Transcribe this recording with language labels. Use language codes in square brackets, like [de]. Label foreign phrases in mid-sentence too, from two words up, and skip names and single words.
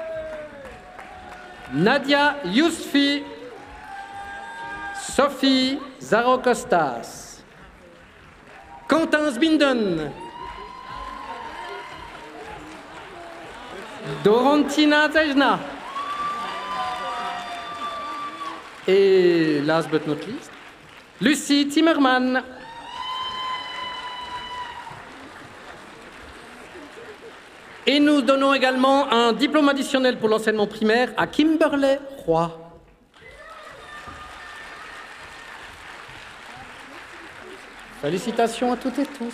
[fr] Nadia Yousfi. Sophie Zarokostas. Quentin Zbinden. Dorontina Zejna. Et [en] last but not least, [fr] Lucie Timmerman. Et nous donnons également un diplôme additionnel pour l'enseignement primaire à Kimberley Roy. Félicitations à toutes et tous.